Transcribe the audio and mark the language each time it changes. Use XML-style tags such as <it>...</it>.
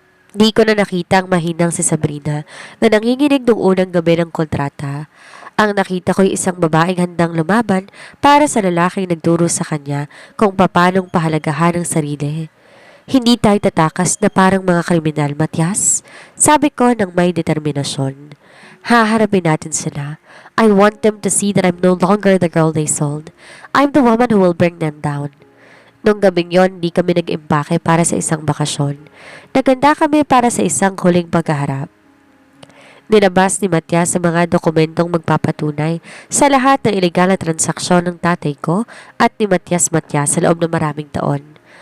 <tl>Di ko na nakita ang mahinang si Sabrina na nanginginig nung unang gabi ng kontrata. Ang nakita ko'y isang babaeng handang lumaban para sa lalaking nagturo sa kanya kung paanong pahalagahan ang sarili. Hindi tayo tatakas na parang mga kriminal, Matias. Sabi ko ng may determinasyon. Haharapin natin sila.</tl> <en>I want them to see that I'm no longer the girl they sold. I'm the woman who will bring them down.</en> <tl>Nung gabing yon, di kami nag-impake para sa isang bakasyon. Naganda kami para sa isang huling paghaharap. Nilabas ni Matias sa mga dokumentong magpapatunay sa lahat ng ilegal na transaksyon ng tatay ko at ni Matias sa loob ng maraming taon.</tl>